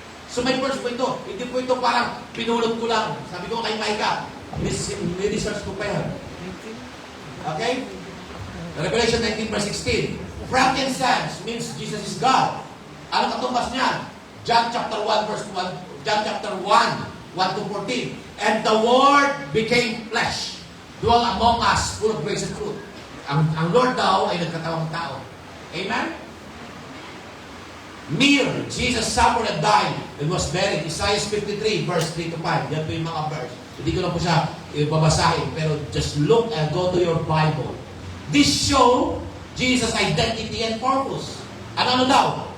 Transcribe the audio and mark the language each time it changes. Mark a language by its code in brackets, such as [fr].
[tl] So may verse po ito. Hindi po ito parang pinulot ko lang. Sabi ko kay Micah, research ko pa yan. Okay? [en] Revelation 19 verse 16. Frankincense means Jesus is God. [tl] Ano katumbas niyan? [en] John chapter 1 verse 1. John chapter 1, 1 to 14. And the Word became flesh, dwell among us, full of grace and truth. [tl] Ang Lord daw ay nagkatawang tao. Amen? [en] Myrrh, Jesus suffered and died and was buried. Isaiah 53, verse 3 to 5. [tl] Yan po yung mga verse. Hindi ko na po siya babasahin, pero [en] just look and go to your Bible. This show Jesus' identity and purpose. [tl] Ano daw?